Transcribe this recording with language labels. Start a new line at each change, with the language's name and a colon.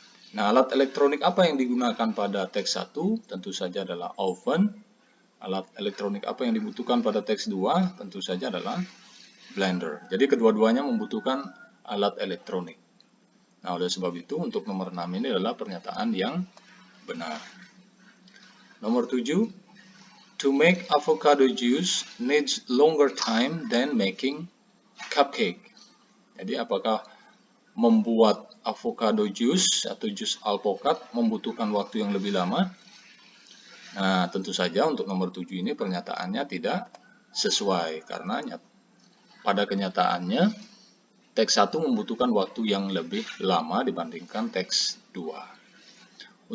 Indonesian: Nah, alat elektronik apa yang digunakan pada teks 1? Tentu saja adalah oven. Alat elektronik apa yang dibutuhkan pada teks 2? Tentu saja adalah blender. Jadi kedua-duanya membutuhkan alat elektronik. Nah, oleh sebab itu untuk nomor 6 ini adalah pernyataan yang benar. Nomor 7,
English: to make avocado juice needs longer time than making cupcake.
Indonesian: Jadi apakah membuat avocado juice atau jus alpukat membutuhkan waktu yang lebih lama? Nah, tentu saja untuk nomor 7 ini pernyataannya tidak sesuai, karena pada kenyataannya teks 1 membutuhkan waktu yang lebih lama dibandingkan teks 2.